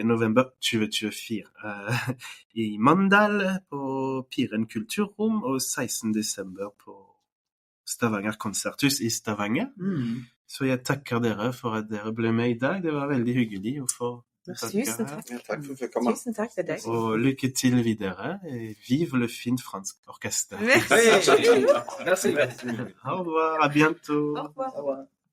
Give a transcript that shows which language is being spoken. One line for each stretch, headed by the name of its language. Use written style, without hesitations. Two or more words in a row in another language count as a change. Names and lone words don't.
Norwegian: november 2024 i Mandal på Piren kulturrom, og 16. desember på Stavanger konserthus i Stavanger. Så jeg takker dere for at dere ble med i dag. Det var veldig hyggelig å få Tusen takk. Takk for at du kom. Tusen takk til deg. Og lykke til videre.
French: Vive le Finn-franske orkester. Merci. Au revoir, à bientôt. Au revoir.